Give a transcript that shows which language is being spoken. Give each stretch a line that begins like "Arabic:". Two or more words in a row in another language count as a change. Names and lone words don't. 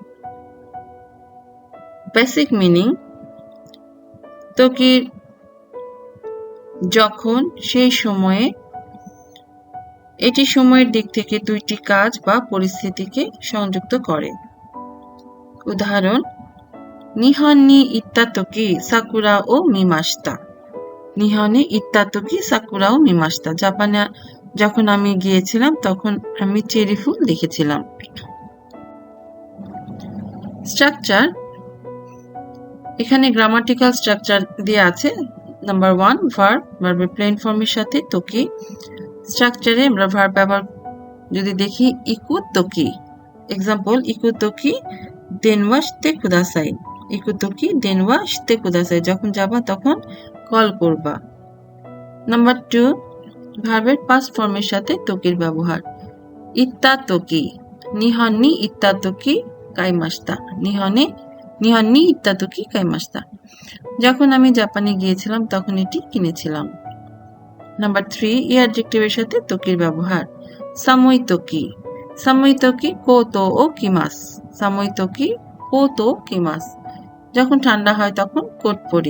English: basic meaning:
Bangla: তোকির যখন সেই সময়ে, এটি সময়ের দিক থেকে দুইটি কাজ বা পরিস্থিতিকে সংযুক্ত করে।
Japanese: উদাহরণ: 日本に行った時桜を見ました. 日本に行った時桜を見ました.
Bangla: জাপানে যখন আমি গিয়েছিলাম তখন আমি চেরি ফুল দেখেছিলাম। স্ট্রাকচার: এখানে
English: grammatical structure
Bangla: দিয়ে আছে। নাম্বার 1, ভার্ব, ভার্বের
English: plain form
Bangla: সাথে তোকি। স্ট্রাকচারে আমরা ভার্ব ব্যবহার যদি দেখি,
Japanese: 行く時. এক্সাম্পল: 行く時電話してください. 行く時電話してください.
Bangla: যখন যাবা তখন কল করবা। নাম্বার 2, ভার্বের
English: past form
Bangla: সাথে তোকির ব্যবহার।
Japanese: 行った時、日本に行った時買いました. 日本に行った時買いました.
Bangla: যখন আমি জাপানে গিয়েছিলাম তখন এটি কিনেছিলাম। নাম্বার 3, ই অ্যাডজেক্টিভের সাথে তোকির ব্যবহার।
Japanese: 寒い時、寒い時コートを着ます. 寒い時コート着ます.
Bangla: যখন ঠান্ডা হয় তখন কোট পরি।